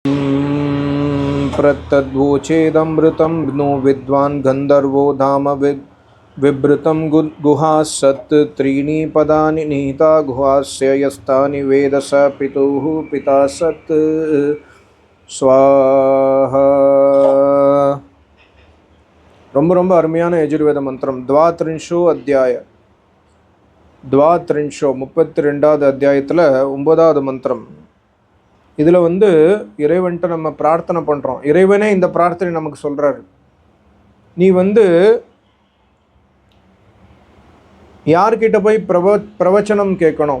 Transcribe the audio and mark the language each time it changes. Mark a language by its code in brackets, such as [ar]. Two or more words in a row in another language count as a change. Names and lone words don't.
[sa] प्रतद्वोचेदमृतं नो विद्वान् गन्धर्वो धाम विवृतं गुहासत् त्रीणि पदानि निहिता गुहास्य यस्तानि वेद स पितुः पिता सत् स्वाहा. [ta] ரொம்ப ரொம்ப அருமையான யஜுர்வேத மந்திரம். [sa] द्वात्रिंशो अध्याय [ta] 32வது அத்தியாயத்தில் 9வது மந்திரம். இதில் இறைவன்கிட்ட நம்ம பிரார்த்தனை பண்ணுறோம். இறைவனே இந்த பிரார்த்தனை நமக்கு சொல்கிறாரு. நீ யார்கிட்ட போய் பிரவச்சனம் கேட்கணும்?